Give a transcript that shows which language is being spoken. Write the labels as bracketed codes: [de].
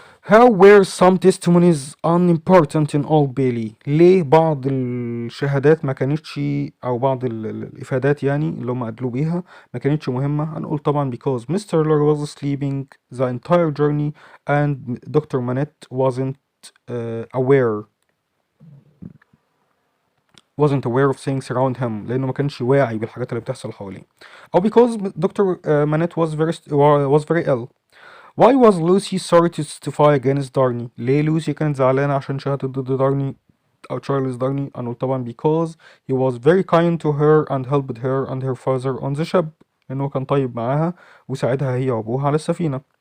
[en] How were some testimonies unimportant in Old Bailey؟ [ar] ليه بعض الشهادات ما كانتش، أو بعض الإفادات يعني اللي هم أدلوا بيها ما كانتش مهمة؟ هنقول طبعا [en] because Mr. Lorry was sleeping the entire journey and Dr. [ar] Manette [en] wasn't aware of things around him، [ar] لأنه ما كانش واعي بالحاجات اللي بتحصل حواليه. [en] أو because Dr. Manette was very ill. Why was Lucy sorry to testify against Darney؟ [ar] ليه لوسي كانت زعلانة عشان شهدت ضد دارني أو تشارلز دارني؟ هنقول طبعا [en] because he was very kind to her and helped her and her father on the ship، [ar] لأنه كان طيب معاها وساعدها هي وأبوها على السفينة.